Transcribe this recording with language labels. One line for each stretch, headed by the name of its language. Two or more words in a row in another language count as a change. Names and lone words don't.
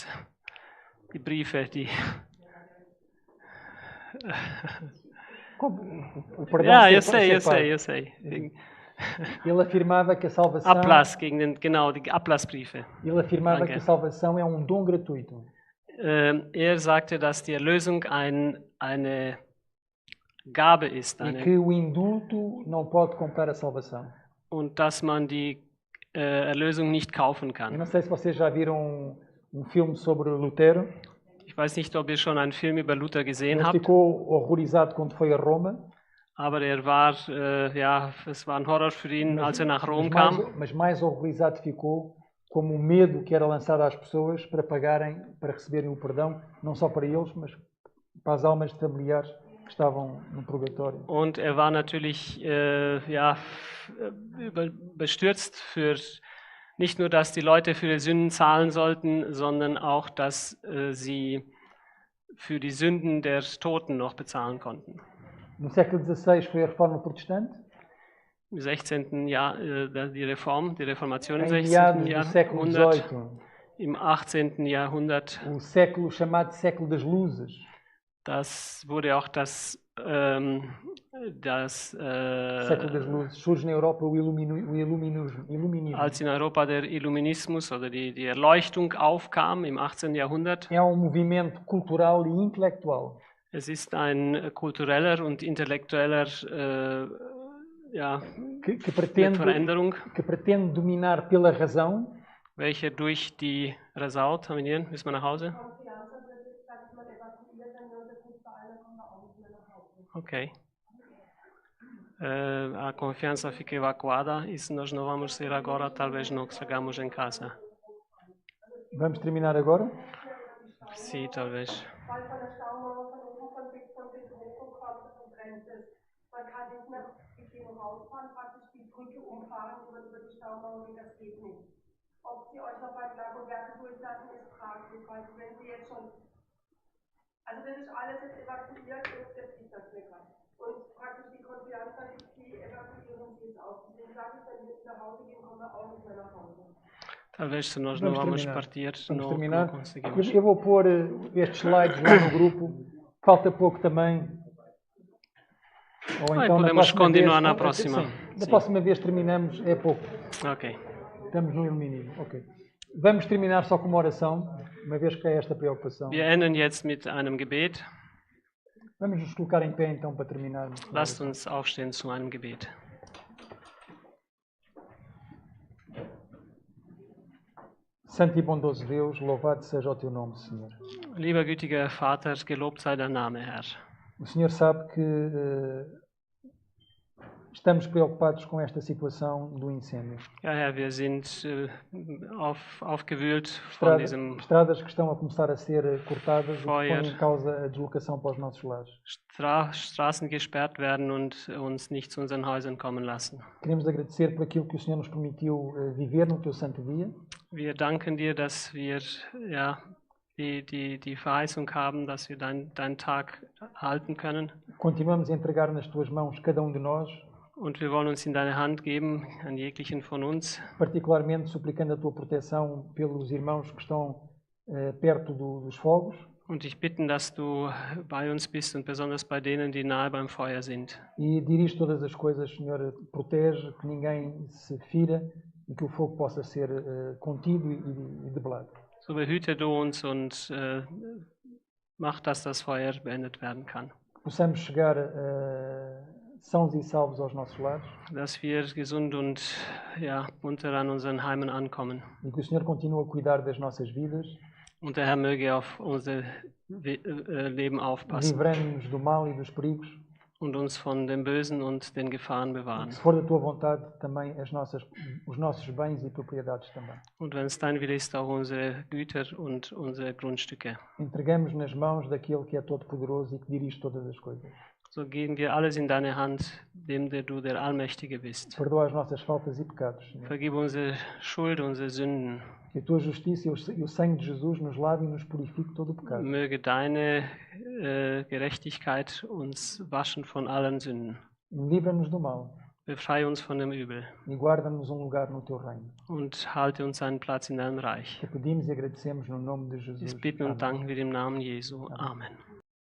German: Die Briefe, die.
Portuguese: O perdão Ja, eu sei. Ele afirmava que a salvação.
German: Ablass, die Ablassbriefe.
Portuguese: Ele afirmava
German: Danke.
Portuguese: que a salvação é dom gratuito.
German: er sagte, dass die Erlösung eine Gabe ist
Portuguese: e que o indulto não pode comprar a salvação.
German: und dass man die Erlösung nicht kaufen
Portuguese: Eu
German: kann.
Portuguese: não sei se vocês já viram um filme sobre Lutero.
German: Ich weiß nicht, ob ihr schon einen Film über Luther gesehen
Portuguese: Ele
German: habt,
Portuguese: ficou horrorizado quando foi a Roma,
German: aber es war ein Horror für ihn, als er nach Rom kam.
Portuguese: mas mais horrorizado ficou como o medo que era lançado às pessoas para pagarem, para receberem o perdão, não só para eles, mas para as almas de familiares que estavam no purgatório.
German: Und er war natürlich bestürzt für nicht nur, dass die Leute für die Sünden zahlen sollten, sondern auch, dass sie für die Sünden der Toten noch bezahlen konnten.
Portuguese: No século XVI foi a Reforma Protestante.
German: Im 16. Jahr die Reformation im
Portuguese: Em 16. meados do século
German: Jahrhundert,
Portuguese: XVIII,
German: im 18. Jahrhundert.
Portuguese: o século chamado século das luzes.
German: Das wurde auch das
Portuguese: Século das luzes. Surge na Europa o iluminismo.
German: als in Europa der Illuminismus oder die Erleuchtung aufkam im 18. Jahrhundert.
Portuguese: É movimento cultural e intelectual
German: Es ist ein kultureller und intellektueller
Portuguese: que
German: Veränderung,
Portuguese: pretende dominar pela razão
German: welche durch die Result, terminieren, müssen wir nach Hause?
Portuguese: Ok. A confiança fica evacuada e se nós não vamos sair agora, talvez não chegamos em casa. Vamos terminar agora? Sim, talvez.
German: Weil von der Staumauer von oben von bis hochgekommen ist und brennt es. Man kann nicht mehr bequem rausfahren, praktisch die Brücke umfahren über die Staumauer, das geht nicht. Ob sie euch noch beim Lagerwerk durchlassen, ist fraglich, weil wenn sie jetzt schon, also das ist alles jetzt evakuiert und jetzt ist das lecker. Und praktisch die Konfianza, die evakuieren sie jetzt auch. Deswegen sage ich, wenn wir nach Hause gehen, kommen wir auch nicht mehr nach Hause.
Portuguese: Talvez se nós não vamos partir, não conseguimos. Eu vou pôr estes slides lá no grupo. Falta pouco também. Ou então podemos continuar na vez, próxima. Da próxima vez terminamos, é pouco. Ok. Estamos no iluminismo. Ok. Vamos terminar só com uma oração, uma vez que há esta preocupação.
German: Wir enden jetzt mit einem Gebet.
Portuguese: Vamos nos colocar em pé então para terminarmos.
German: Lasst uns aufstehen zu einem Gebet.
Portuguese: Santo e bondoso Deus, louvado seja o teu nome, Senhor.
German: Lieber gütiger Vater, gelobt sei dein Name, Herr.
Portuguese: O Senhor sabe que estamos preocupados com esta situação do incêndio.
German: Ja, Herr, wir sind aufgewühlt von diesem
Portuguese: Estradas que estão a começar a ser cortadas e que
German: Feuer.
Portuguese: põem em causa a deslocação para os nossos lares.
German: Straßen gesperrt werden und uns nicht zu unseren Häusern kommen lassen.
Portuguese: Queremos agradecer por aquilo que o Senhor nos permitiu viver no teu santo dia.
German: Wir danken dir, dass wir die Verheißung haben, dass wir deinen Tag halten können.
Portuguese: Continuamos a entregar nas tuas mãos cada um de nós,
German: Und wir wollen uns in deine Hand geben, an jeglichen von uns.
Portuguese: particularmente suplicando a tua proteção pelos irmãos que estão perto dos fogos.
German: Und dich bitten, dass du bei uns bist und besonders bei denen, die nahe beim Feuer sind.
Portuguese: E dirige todas as coisas, Senhor, protege, que ninguém se fira e que o fogo possa ser contido e debelado.
German: So behüte du uns und mach, dass das Feuer beendet werden kann.
Portuguese: Possamos chegar sãos e salvos aos nossos lares
German: Dass wir gesund und munter an unseren Heimen ankommen.
Portuguese: e que o Senhor continue a cuidar das nossas vidas,
German: Und der Herr möge auf unser Leben aufpassen
Portuguese: livrando-nos do mal e dos perigos.
German: und uns von dem Bösen und den Gefahren
Portuguese: E
German: bewahren.
Portuguese: se for da tua vontade, também os nossos bens e propriedades também.
German: Und wenn es dein Wille ist, auch unsere Güter und unsere Grundstücke.
Portuguese: Entregamos nas mãos daquele que é todo-poderoso e que dirige todas as coisas.
German: So geben wir alles in deine Hand, dem du der Allmächtige bist.
Portuguese: Perdoa as nossas faltas e pecados, Senhor.
German: Vergib unsere Schuld, unsere Sünden.
Portuguese: Que a tua justiça e o sangue de Jesus nos lave e nos purifique todo o pecado.
German: Möge deine Gerechtigkeit uns waschen von allen Sünden.
Portuguese: Livra-nos do mal
German: Befreie uns von dem Übel
Portuguese: e guarda-nos lugar no teu reino.
German: und halte uns einen Platz in deinem Reich.
Portuguese: Te pedimos e agradecemos no nome de Jesus.
German: Dies bitten und
Portuguese: Amém.
German: danken wir im Namen Jesu. Amen.